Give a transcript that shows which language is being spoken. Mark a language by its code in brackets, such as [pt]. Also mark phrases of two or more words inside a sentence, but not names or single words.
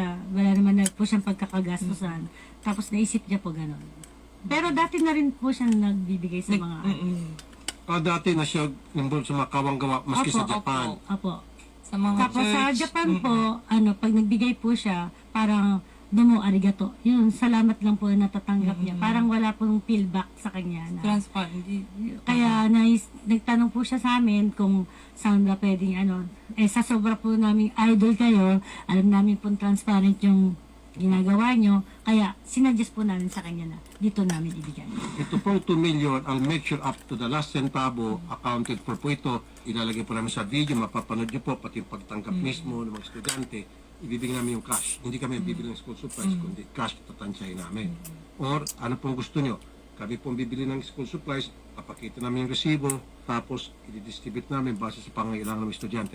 [tl] Wala naman na po siyang pagkakagastusan. Tapos naisip niya po gano'n. Pero dati na rin po siya nagbibigay sa mga... Dati na siya involved sa mga kawang-gawa maski sa Opo, Japan. Apo. Sa mga Tapos sa church. Japan po, pag nagbigay po siya, parang [ja] domo arigato. [tl] Yun, salamat lang po na natatanggap niya. Parang wala pong feedback sa kanya. Na, Transparent. kaya nagtanong po siya sa amin kung saan ba pwedeng sa sobra po namin idol kayo, alam namin po transparent yung ginagawa nyo. Kaya sinadjust po namin sa kanya na dito namin ibigay. Ito pong [en] 2 million, I'll make sure up to the last centavo accounted for [tl] po ito. Ilalagay po namin sa video, mapapanood nyo po, pati yung pagtanggap mismo ng mga estudyante. Ibibigay namin yung cash. Hindi kami bibili ng [en] school supplies, [tl] kundi cash tatansyahin namin. Or ano pong gusto nyo? Kami pong bibili ng [en] school supplies, [tl] papakita namin yung resibo, tapos i-distribute namin base sa pangailangan ng estudyante.